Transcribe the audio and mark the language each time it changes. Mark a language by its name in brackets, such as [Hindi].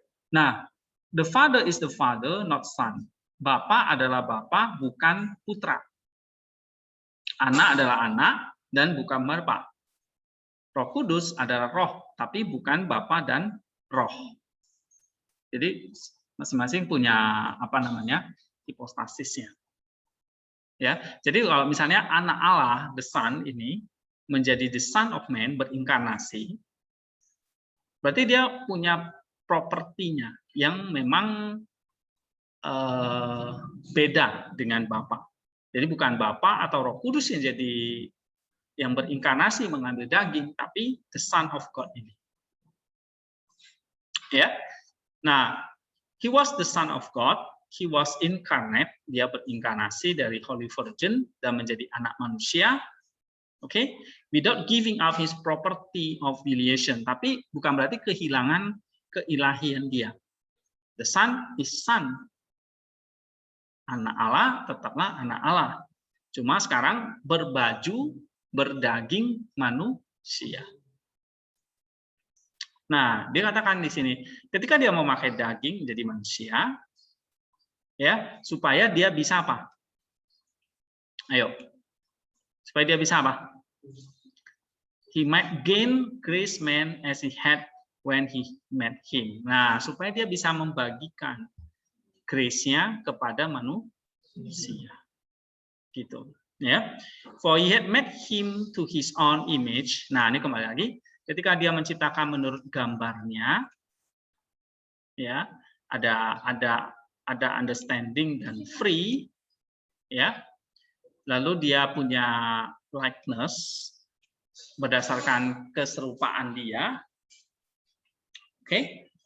[English] Nah, the Father is the Father, not Son. [Indonesian] Bapa adalah Bapa, bukan putra. Anak adalah anak dan bukan Bapa. Roh Kudus adalah roh, tapi bukan Bapa dan roh. Jadi masing-masing punya hipostasisnya. Ya, jadi kalau misalnya anak Allah, the Son ini menjadi the Son of Man, berinkarnasi, berarti dia punya propertinya yang memang beda dengan Bapa. Jadi bukan Bapa atau Roh Kudus yang berinkarnasi mengambil daging, tapi the Son of God ini. [English] Ya, nah, he was the Son of God. He was incarnate, [Indonesian] dia berinkarnasi dari Holy Virgin dan menjadi anak manusia. [English] Oke, without giving up his property of filiation, [Indonesian] tapi bukan berarti kehilangan keilahian dia. [English] The Son is Son. [Indonesian] Anak Allah tetaplah anak Allah. Cuma sekarang berdaging manusia. Nah, dia katakan di sini, ketika dia memakai daging jadi manusia, ya, supaya dia bisa apa? Ayo. Supaya dia bisa apa? [English] He might gain grace man as he had when he met him. [Indonesian] Nah, supaya dia bisa membagikan grace-nya kepada manusia. Gitu, ya. [English] For he had made him to his own image. [Indonesian] Nah, ini kembali lagi, ketika dia menciptakan menurut gambarnya, ya, ada understanding dan free, ya. Lalu dia punya likeness berdasarkan keserupaan dia. Oke.